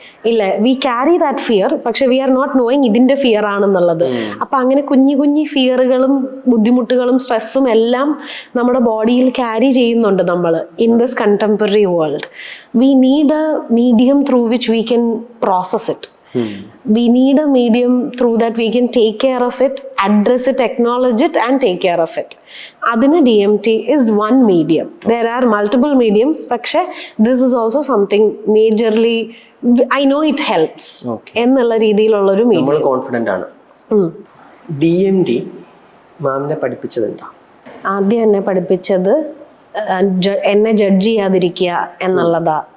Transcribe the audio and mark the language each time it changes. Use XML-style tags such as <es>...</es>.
<en>ഇല്ല, we carry that fear, പക്ഷെ we are not knowing</en> <ml>ഇതിന്റെ ഫിയർ ആണെന്നുള്ളത്. അപ്പൊ അങ്ങനെ കുഞ്ഞു ഫിയറുകളും ബുദ്ധിമുട്ടുകളും സ്ട്രെസ്സും എല്ലാം നമ്മുടെ ബോഡിയിൽ ക്യാരി ചെയ്യുന്നുണ്ട് നമ്മൾ</ml> <en>In this contemporary world. We need a medium through which we can process it. We need a medium through that we can take care of it, address it, acknowledge it and take care of it. Adina DMT is one medium. There are multiple mediums, പക്ഷേ this is also something majorly I know it helps</en> <ml>എന്നുള്ള രീതിയിലുള്ള ഒരു medium. നമ്മൾ confident ആണ്. DMT മാമിനെ പഠിപ്പിച്ചത് എന്താ? ആദ്യം എന്നെ പഠിപ്പിച്ചത് എന്നെ ജഡ്ജ് ചെയ്യാതിരിക്കുക എന്നുള്ളതാ.</ml>